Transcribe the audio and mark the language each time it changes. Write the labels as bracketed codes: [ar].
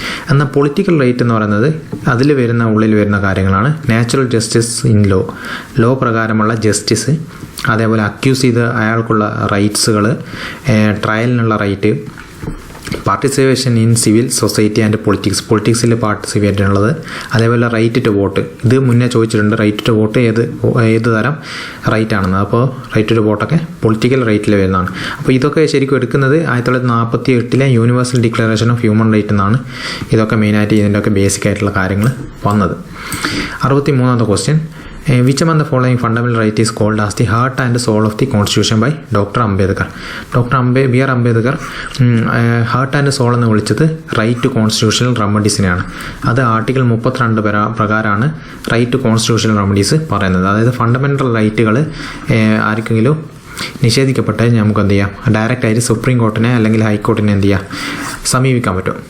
[ml] എന്നാൽ political right എന്ന് പറയുന്നത് അതിൽ വരുന്ന ഉള്ളിൽ വരുന്ന കാര്യങ്ങളാണ് നാച്ചുറൽ ജസ്റ്റിസ് ഇൻ ലോ പ്രകാരമുള്ള ജസ്റ്റിസ്, അതേപോലെ അക്യൂസ് ചെയ്ത് അയാൾക്കുള്ള റൈറ്റ്സുകൾ, ട്രയലിനുള്ള right, participation in civil society and പൊളിറ്റിക്സിൽ participate ചെയ്യുന്നത്, അതേപോലെ റൈറ്റ് ടു വോട്ട്. ഇത് മുന്നേ ചോദിച്ചിട്ടുണ്ട്, റൈറ്റ് ടു വോട്ട് ഏത് തരം റൈറ്റ് ആണെന്ന്. അപ്പോൾ റൈറ്റ് ടു വോട്ടൊക്കെ പൊളിറ്റിക്കൽ റൈറ്റിൽ വരുന്നതാണ്. അപ്പോൾ ഇതൊക്കെ ശരിക്കും എടുക്കുന്നത് 1948 universal declaration of human right എന്നാണ്. ഇതൊക്കെ മെയിനായിട്ട് ഇതിൻ്റെയൊക്കെ ബേസിക് ആയിട്ടുള്ള കാര്യങ്ങൾ വന്നത്. [en] 63ാമത്തെ question, which among the following fundamental right is called as the heart and soul of the constitution by doctor Ambedkar? [ml] B R Ambedkar heart and soul എന്ന് വിളിച്ചത് റൈറ്റ് ടു കോൺസ്റ്റിറ്റ്യൂഷണൽ റെമഡീസിനെയാണ്. അത് ആർട്ടിക്കിൾ 32 പ്രകാരമാണ് റൈറ്റ് ടു കോൺസ്റ്റിറ്റ്യൂഷണൽ റെമഡീസ് പറയുന്നത്. അതായത് fundamental റൈറ്റുകൾ ആർക്കെങ്കിലും നിഷേധിക്കപ്പെട്ടാൽ നമുക്ക് എന്ത് ചെയ്യാം, ഡയറക്റ്റായിട്ട് സുപ്രീം കോർട്ടിനെ അല്ലെങ്കിൽ ഹൈക്കോർട്ടിനെ എന്ത് ചെയ്യാം, സമീപിക്കാൻ പറ്റും.